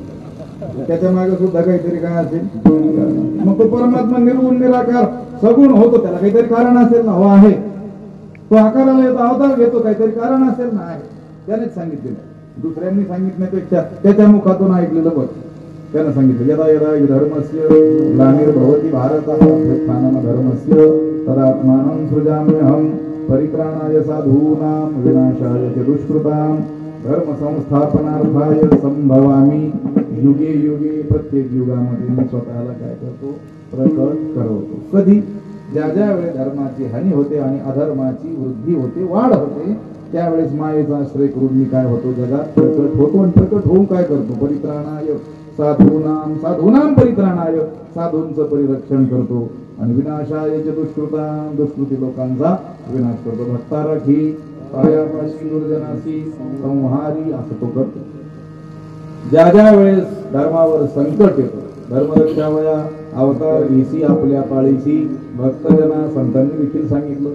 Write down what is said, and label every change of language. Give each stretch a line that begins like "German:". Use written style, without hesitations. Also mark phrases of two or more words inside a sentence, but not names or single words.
Marathi: त्याच्या मागे सुद्धा काहीतरी काय असेल. मग तो परमात्मा निर्गुण निराकार सगुण होतो, त्याला काहीतरी कारण असेल ना. हो आहे, तो आकाराला येतो, अवतार घेतो, काहीतरी कारण असेल ना. आहे, त्यानेच सांगितलेलं. दुसऱ्यांनी सांगितण्यापेक्षा त्याच्या मुखातून ऐकलेलं बघ. त्यानं सांगितलं
Sanskrit: यदा यदा धर्मस्य ग्लानिर्भवति भारतः अभ्युत्थानं धर्मस्य तदात्मानं सृजाम्यहं परित्राणाय साधूनां विनाशाय च दुष्कृतां धर्म संस्थापनार्थाय संभवामी युगे युगे.
Marathi: प्रत्येक युगामध्ये मी स्वतःला काय करतो, प्रकट करवतो. कधी ज्या ज्या वेळेस धर्माची हानी होते आणि अधर्माची वृद्धी होते, वाढ होते, त्यावेळेस मायेचा आश्रय करून मी काय होतो, जगात प्रकट होतो. आणि प्रकट होऊन काय करतो,
Sanskrit: परित्राणाय साधूनाम, साधूनाम परित्राणाय,
Marathi: साधूंचं परिरक्षण करतो. आणि
Sanskrit: विनाशाय च दुष्कृतां,
Marathi: दुष्कृती लोकांचा विनाश करतो. भक्तारखी पायापाशी दुर्जनाशी संहारी, असं तो करतो. ज्या ज्या वेळेस धर्मावर संकट येतो, धर्मरक्षावया अवतार घेसी आपल्या पाळीसी, भक्तजना संतांनी देखील सांगितलं.